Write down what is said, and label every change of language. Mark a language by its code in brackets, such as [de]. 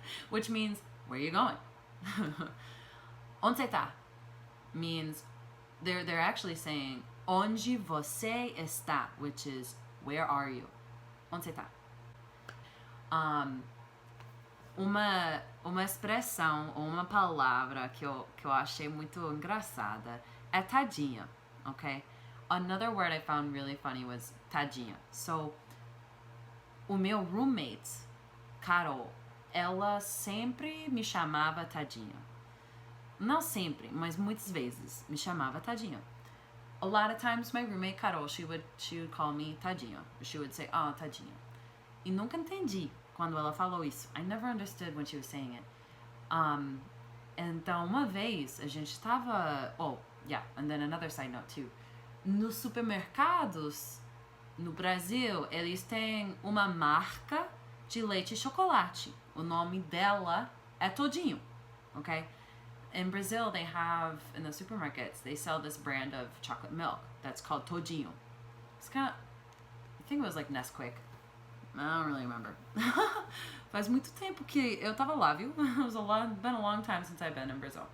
[en] Which means, where are you going? [pt] Onde você tá? [en] Means they're actually saying [pt] onde você está, [en] which is where are you? [pt] Onde você tá? Uma expressão ou uma palavra que eu achei muito engraçada é tadinha, okay? [en] Another word I found really funny was tadinha. [pt] So, o meu roommate, Carol, ela sempre me chamava tadinha. Não sempre, mas muitas vezes me chamava tadinha. [en] A lot of times my roommate Carol, she would call me tadinha. She would say, oh, tadinha. [pt] E nunca entendi quando ela falou isso. [en] I never understood when she was saying it. [pt] Então, uma vez, a gente estava... [en] Oh, yeah, and then another side note too. [pt] Nos supermercados, no Brasil, eles têm uma marca de leite e chocolate. O nome dela é Todinho, okay? [en] In Brazil, they have, in the supermarkets, they sell this brand of chocolate milk that's called Todinho. It's kind of, I think it was like Nesquik. I don't really remember. [pt] Faz muito tempo que eu tava lá, viu? [en] It's been a long time since I've been in Brazil.